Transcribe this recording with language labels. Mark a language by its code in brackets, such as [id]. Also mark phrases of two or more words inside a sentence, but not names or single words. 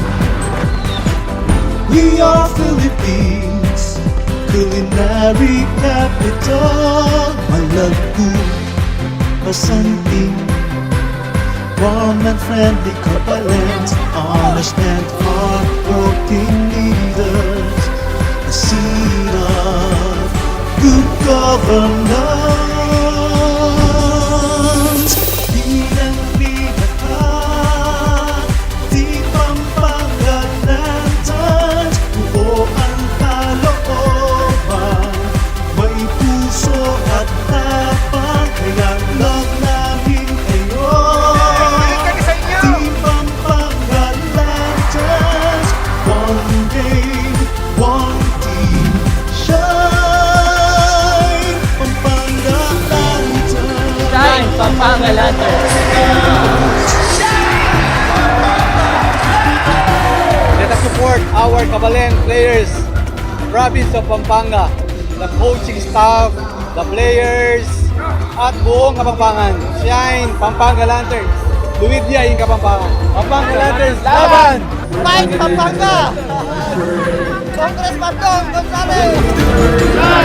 [en] We are Philippines, culinary capital. [pam] Malapu, masanting, [en] warm and friendly Catalans, honest and hard-working leaders, a seed of good governance. [tl] Lidang-lida ka, di Pampanga lanterns, buo ang kalooban, may puso at tapang, kaya love namin kayo. [en] Team Pampanga lanterns, one game, one team, shine, Pampanga lanterns. Shine, Pampanga Lanterns. Let us support our Kabalen players, province of Pampanga, the coaching staff, the players, [tl] at buong Kapampangan. [en] Shine, Pampanga Lanterns. [pam] Luwidya yung Kapampangan. [tl] Pampanga Lanterns, laban! [en] Fight, Pampanga! Congressman Dong Gonzales!